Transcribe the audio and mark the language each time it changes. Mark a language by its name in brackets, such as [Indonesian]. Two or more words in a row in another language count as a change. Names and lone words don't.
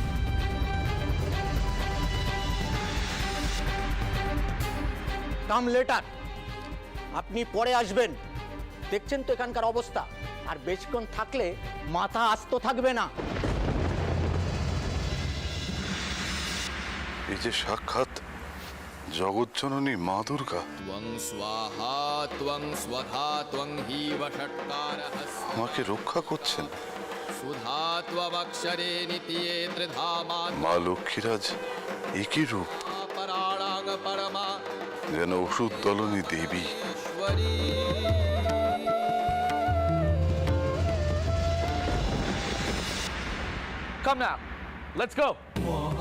[English] come later, [Bangla] আপনি পরে আসবেন। দেখছেন তো এখানকার অবস্থা, আর বেশিক্ষণ থাকলে মাথা আস্ত থাকবে না। এই যে সাক্ষাৎ জগজ্জননী মা দুর্গা, [Sanskrit] त्वं स्वाहा त्वं स्वधा त्वं हीव षट्कारः [Bangla] আমাকে রক্ষা করছেন। [Sanskrit] सुधा त्वमक्षरे नित्ये त्रिधामा [Bangla] মা লক্ষ্মীরাজ একই রূপ, [Sanskrit] पराणां परमा [Bangla] যেন ওষুধ দলনী দেবী। [Sanskrit] ईश्वरी [English] Come now. Let's go.